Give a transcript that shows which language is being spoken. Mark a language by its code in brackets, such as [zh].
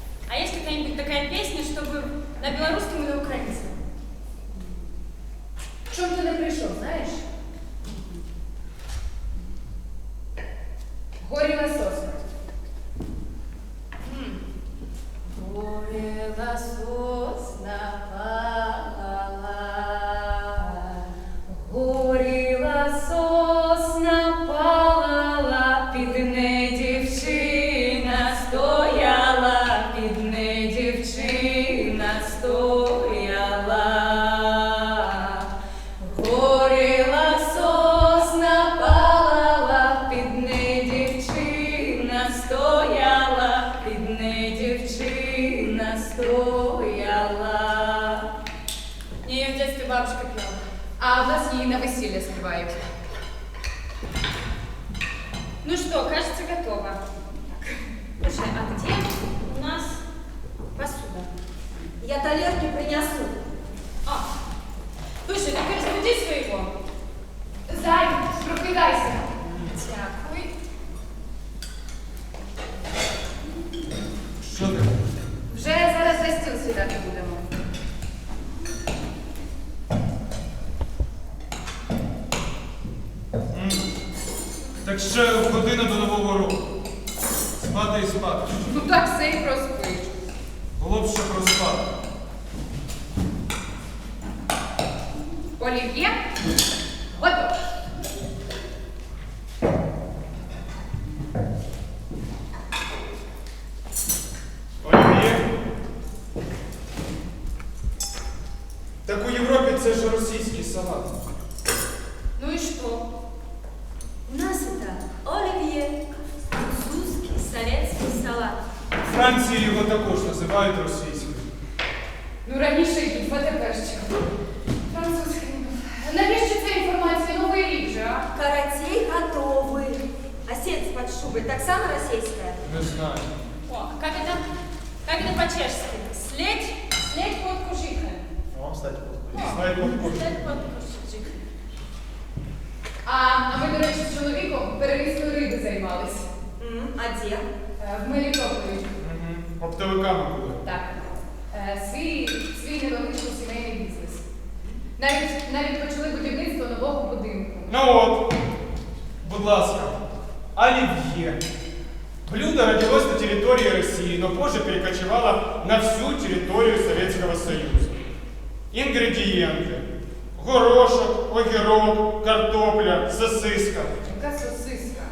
[ru] А есть какая-нибудь такая песня, чтобы на белорусском и на украинском? [uk] Чому ти не прийшов, знаєш? Горіла сосна. Горіла сосна, палала. Горіла сосна, палала, під нею дівчина стояла, під нею дівчина стояла. Горіла сосна, палала, під нею дівчина стояла, під нею дівчина стояла. [ru] Ее в детстве бабушка пела. [uk] А в нас її на весілля співають. [ru] Ну что, кажется, готово. Слушай, а где у нас посуда? Я талерки принесу. А, слушай, так и разбуди своего. [uk] Зай, прокидайся. Дякую. Що ти? Вже зараз за стіл сідати будемо. Так ще година до Нового року. Спати і спати. Ну так все і проспиш. Було б ще проспати. Олів'є? Готово. Олів'є? Так у Європі це ж російський салат. [ru] Ну и что? У нас это оливье, французский, советский салат. [uk] У Франції його також називають російським. Ну раніше їв, а тепер що? Французький. Навіщо ця інформація? Новий рік же, а? [ru] Каратей готовы. А сеть под шубой [uk] так само [ru] российская? Не знаю. О, а как это по-чешски? Следь под кужихой. О, кстати, Знаю, похоже. Следь под кужихой. [uk] А ми, до речі, з чоловіком перерізкою риби займалися. [ru] А где? [uk] В Мелітополі. Оптовиками були. Так. Свій невеличкий сімейний бізнес. Навіть почали будівництво нового будинку. Ну от, будь ласка, оливье. [ru] Блюдо родилось на территории России, но позже перекочевало на всю территорию Советского Союза. Ингредиенты. Горошек, [uk] огірок, картопля, [ru] сосиска. [uk] Яка сосиска?